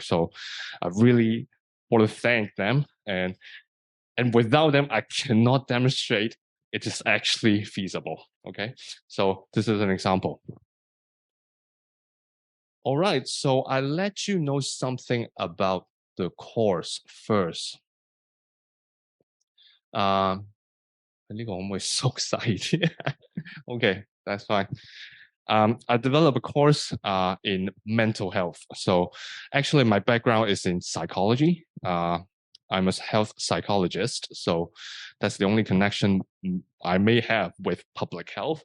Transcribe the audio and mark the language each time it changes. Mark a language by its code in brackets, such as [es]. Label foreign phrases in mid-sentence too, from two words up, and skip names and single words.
[en] So I really want to thank them. And without them, I cannot demonstrate it is actually feasible. Okay, so this is an example. All right, so I let you know something about the course first. [yue] 呢個可唔可以縮細啲 ？ [en] Okay, that's fine. I developed a course in mental health. So actually, my background is in psychology. I'm a health psychologist. So that's the only connection I may have with public health.